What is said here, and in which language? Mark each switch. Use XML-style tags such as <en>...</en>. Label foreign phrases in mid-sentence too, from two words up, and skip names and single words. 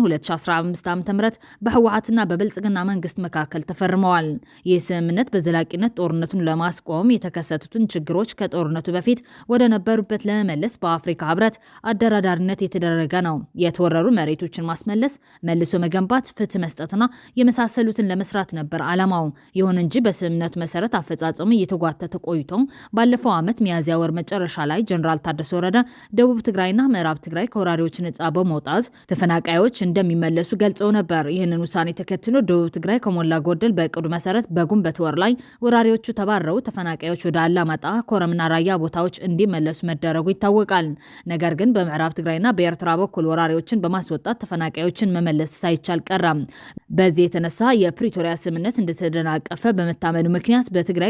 <am>2015 ዓ.ም በህወሓትና በብልጽግና መንግስት መካከል ተፈርመዋል። ይህ ስምምነት በዘላቂነት ጦርነቱን ለማስቆም የተከሰቱትን ችግሮች ከጦርነቱ በፊት ወደ ነበሩበት ለመመለስ በአፍሪካ ህብረት አደራዳሪነት የተደረገ ነው። የተወረሩ መሬቶችን ማስመለስ፣ መልሶ መገንባት፣ ፍትህ መስጠትና የመሳሰሉትን ለመስራት ነበር ዓላማው። ይሁን እንጂ በስምምነቱ መሰረት አፈጻጸሙ እየተጓተተ ቆይቶ ባለፈው ዓመት ሚያዝያ ወር መጨረሻ ላይ ጄኔራል ታደሰ ወረደ ደቡብ ትግራይና ምዕራብ ትግራይ ከወራሪዎች ነጻ በመውጣት ተፈናቃዮች እንደሚመለሱ ገልጸው ነበር። ይህንን ውሳኔ ተከትሎ ደቡብ ትግራይ ከሞላ ጎደል በእቅዱ መሰረት በጉንበት ወር ላይ ወራሪዎቹ ተባረው ተፈናቃዮች ወደ አላማጣ፣ ኮረምና ራያ ቦታዎች እንዲመለሱ መደረጉ ይታወቃል። ነገር ግን በምዕራብ ትግራይና በኤርትራ በኩል ወራሪዎችን በማስወጣት ተፈናቃዮችን መመለስ ሳይቻል ቀራም። በዚህ የተነሳ የፕሪቶሪያ ስምምነት እንደተደናቀፈ በመታመኑ ምክንያት በትግራይ</am>